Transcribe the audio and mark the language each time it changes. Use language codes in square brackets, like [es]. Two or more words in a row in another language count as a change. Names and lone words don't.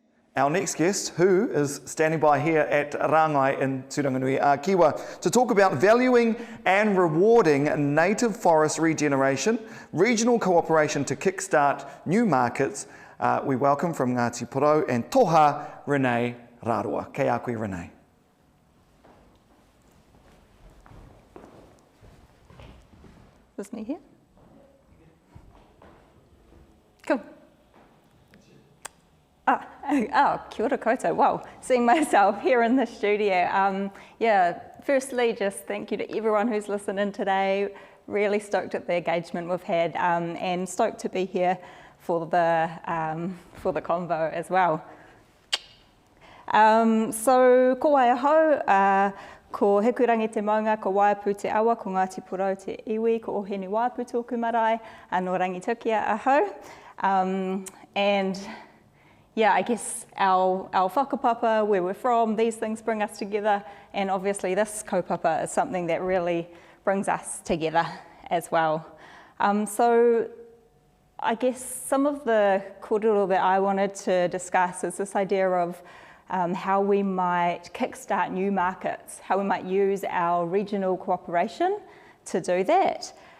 [en] Our next guest, who is standing by here at Rangai in Turanganui, Kiwa, to talk about valuing and rewarding native forest regeneration, regional cooperation to kickstart new markets. We welcome from Ngāti Porou and Toha, Renee Raroa. [mi] Kei a koe, [en] Renee. Is this me here? Cool. [mi] Kia ora koutou. [en] Wow, seeing myself here in the studio. Firstly, just thank you to everyone who's listening today. Really stoked at the engagement we've had, and stoked to be here for the convo as well. So, [mi] ko waiaho, ko hekurangi te maunga, ko waiapu te awa, ko Ngāti Porou te iwi, ko ohene waiapu tōku marae, no rangitukia aho. [en] And yeah, I guess our whakapapa, where we're from, these things bring us together, and obviously this kaupapa is something that really brings us together as well. So I guess some of the kōrero that I wanted to discuss is this idea of how we might kickstart new markets, how we might use our regional cooperation to do that.